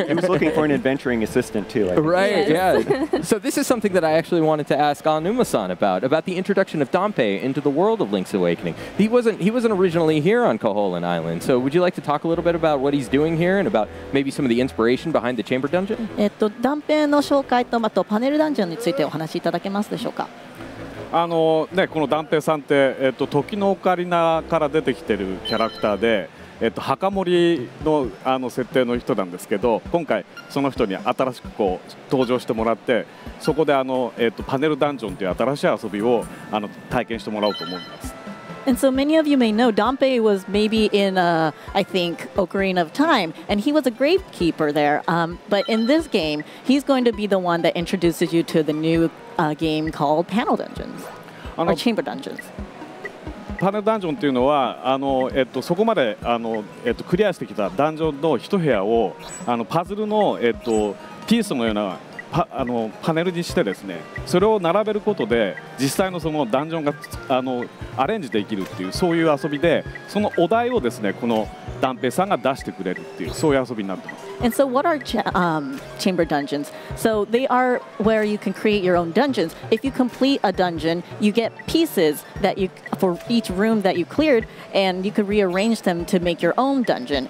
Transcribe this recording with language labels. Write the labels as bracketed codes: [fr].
[en] He was looking for an adventuring assistant, too. Right, Yes. yeah. So this is something that I actually wanted to ask Anuma-san about the introduction of Dampe into the world of Link's Awakening. He wasn't originally here on Koholint Island, so would you like to talk a little bit about what he's doing here and about maybe some of the inspiration behind the Chamber Dungeon? [ja] 断片の紹介とあとパネルダンジョンについてお話しいただけますでしょうか。このダンペイさんって、時のオカリナから出てきてるキャラクターで、墓守の設定の人なんですけど、今回その人に新しく登場してもらって、そこでパネルダンジョンという新しい遊びを体験してもらおうと思います。 [en] And so many of you may know Dampe was maybe in, I think, Ocarina of Time, and he was a gravekeeper there. But in this game, he's going to be the one that introduces you to the new game called Panel Dungeons, or Chamber Dungeons. [ja] パネルダンジョンというのはそこまでクリアしてきたダンジョンの一部屋をパズルの、ピースのようなパネルにしてですね、それを並べることで実際のそのダンジョンがアレンジできるっていうそういう遊びで、そのお題をですねこのダンペイさんが出してくれるっていうそういう遊びになってます。 [en] And so what are chamber dungeons? So they are where you can create your own dungeons. If you complete a dungeon, you get pieces that for each room that you cleared, and you could rearrange them to make your own dungeon.